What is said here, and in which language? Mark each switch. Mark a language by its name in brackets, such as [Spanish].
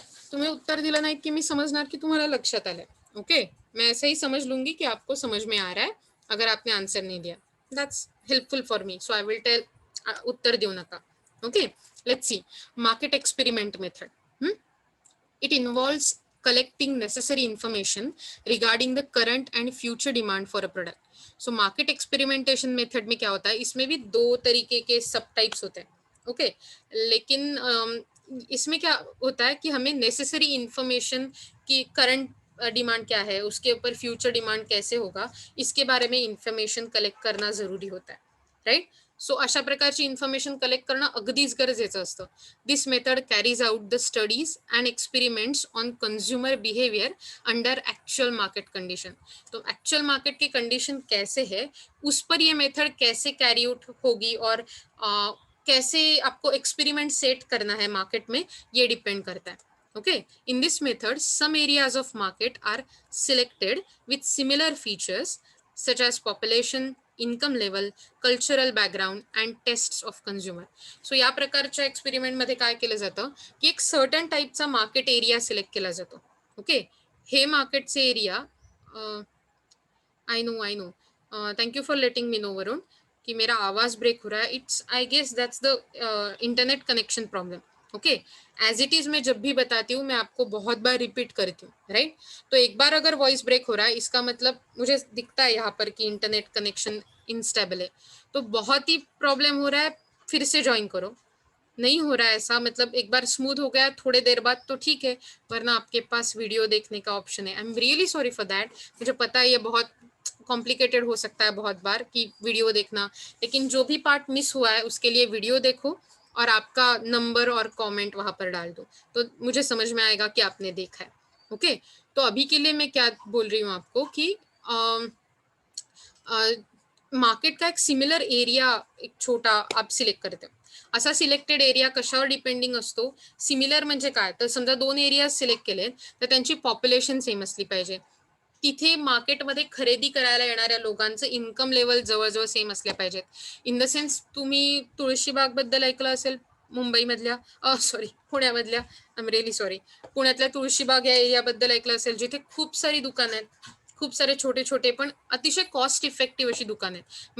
[Hindi] तुम्हें उत्तर दिला नहीं कि मैं समझना कि तुम्हारा [Marathi] लक्षात आलंय. [Hindi] ओके. मैं ऐसे ही समझ लूंगी कि आपको समझ में आ रहा है अगर आपने आंसर नहीं दिया. [English] that's helpful for me, so I will tell [Marathi] उत्तर देऊ नका. [English] Okay. Let's see. Market experiment method. It involves collecting necessary information regarding the current and future demand for a product. [Hindi] So market experimentation method में क्या होता है, इसमें भी दो तरीके के सब टाइप्स होते हैं. [English] Okay. [Hindi] लेकिन इसमें क्या होता है कि हमें नेसेसरी इंफॉर्मेशन की करंट डिमांड क्या है, उसके ऊपर फ्यूचर डिमांड कैसे होगा, इसके बारे में इंफॉर्मेशन कलेक्ट करना जरुरी होता है. [English] Right. [Marathi] सो अशा प्रकारची इन्फॉर्मेशन कलेक्ट करणं अगदीच गरजेचं असतं. [English] This method carries out the studies and experiments on consumer behaviour under actual market condition. [Hindi] तो एक्चुअल मार्केट की कंडीशन कैसे है उस पर ये मेथड कैसे कैरी आउट होगी और कैसे आपको एक्सपेरिमेंट सेट करना है मार्केट में, ये डिपेंड करता है. [English] Okay, in this method, some areas of market are selected with similar features such as population, income level, cultural background and tests of consumer. [Marathi] So या प्रकारच्या एक्सपेरिमेंट मध्ये काय केलं जातं की एक सर्टन टाइपचा मार्केट एरिया सिलेक्ट केला जातो. [English] Okay. [Marathi] हे मार्केटचे area, [English] I know thank you for letting me know Varun [Hindi] कि मेरा आवाज ब्रेक हो रहा है. [English] It's I guess that's the internet connection problem. [Hindi] Okay. As it is मैं जब भी बताती हूँ मैं आपको बहुत बार रिपीट करती हूँ. राइट. तो एक बार अगर वॉइस ब्रेक हो रहा है इसका मतलब मुझे दिखता है यहाँ पर कि इंटरनेट कनेक्शन इनस्टेबल है, तो बहुत ही प्रॉब्लम हो रहा है, फिर से ज्वाइन करो. नहीं हो रहा है ऐसा, मतलब एक बार स्मूथ हो गया थोड़े देर बाद तो ठीक है, वरना आपके पास वीडियो देखने का ऑप्शन है. [English] I am really sorry for that. [Hindi] मुझे पता है ये बहुत कॉम्प्लिकेटेड हो सकता है बहुत बार कि वीडियो देखना, लेकिन जो भी पार्ट मिस हुआ है उसके लिए वीडियो देखो और आपका नंबर और कमेंट वहां पर डाल दो, तो मुझे समझ में आएगा कि आपने देखा है. ओके. तो अभी के लिए मैं क्या बोल रही हूँ आपको कि मार्केट का एक सिमिलर एरिया एक छोटा आप सिलेक्ट करते हो. [Marathi] असा सिलेक्टेड एरिया कशावर डिपेंडिंग असतो, सिमिलर म्हणजे काय, तर समजा 2 एरिया सिलेक्ट केले तर त्यांची पॉप्युलेशन सेम असली पाहिजे. तिथे मार्केटमध्ये खरेदी करायला येणाऱ्या लोकांचं इन्कम लेवल जवळजवळ सेम असल्या पाहिजेत. इन द सेन्स तुम्ही तुळशीबाग बद्दल ऐकलं असेल, मुंबईमधल्या पुण्यामधल्या, [English] I am really sorry, [Marathi] पुण्यातल्या तुळशीबाग या एरियाबद्दल ऐकलं असेल, जिथे खूप सारी दुकानं आहेत, खूप सारे छोटे छोटे पण अतिशय कॉस्ट इफेक्टिव्ह अशी दुकानं आहेत.